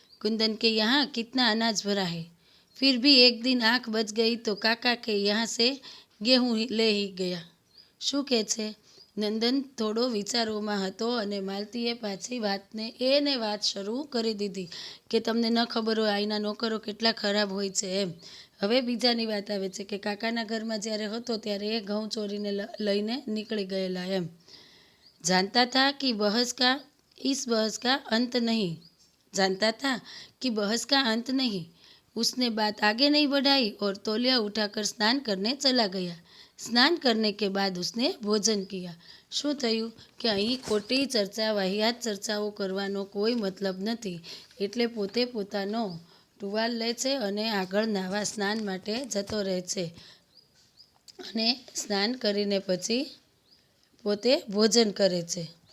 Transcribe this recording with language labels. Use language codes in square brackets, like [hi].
[hi] कुंदन के यहाँ कितना अनाज भरा है, फिर भी एक दिन आँख बच गई तो काका के यहाँ से गेहूँ ले ही गया. [gu] શું કહે છે? નંદન થોડો વિચારોમાં હતો અને માલતીએ પાછી વાત શરૂ કરી દીધી કે તમને ન ખબર હોય અહીંના નોકરો કેટલા ખરાબ હોય છે એમ. હવે બીજાની વાત આવે છે કે કાકાના ઘરમાં જ્યારે હતો ત્યારે એ ઘઉં ચોરીને લઈને નીકળી ગયેલા એમ. [hi] जानता था कि बहस का अंत नहीं, जानता था कि बहस का अंत नहीं. उसने बात आगे नहीं बढ़ाई और तौलिया उठाकर स्नान करने चला गया. स्नान करने के बाद उसने भोजन किया. [gu] શું થયું કે અહીં ખોટી ચર્ચા, વાહિયાત ચર્ચાઓ કરવાનો કોઈ મતલબ નથી, એટલે પોતે પોતાનો ટુવાલ લે છે અને આગળ નાવા સ્નાન માટે જતો રહે છે અને સ્નાન કરીને પછી પોતે ભોજન કરે છે.